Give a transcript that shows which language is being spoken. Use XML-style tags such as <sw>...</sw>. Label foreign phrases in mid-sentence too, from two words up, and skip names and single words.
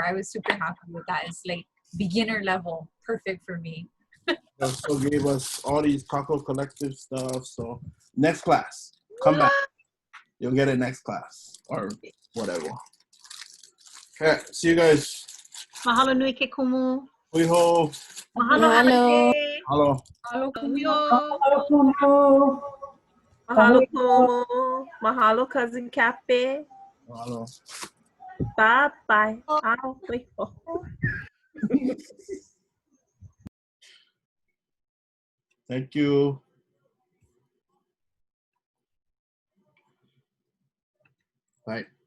<en>I was super happy with that. It's like beginner level, perfect for me. Also gave us all these Kākou Collective stuff. So next class, come back. You'll get it next class or whatever. Yeah, see you guys.</en> <haw>Mahalo nui ke kumu. Uiho. Mahalo halake.</haw> <en>Hello.</en> <haw>Mahalo Uyo. Mahalo Kumu. Mahalo cousin Cafe.</haw> <en>Hello. Bye bye. Aloha. Thank you. Bye.</en>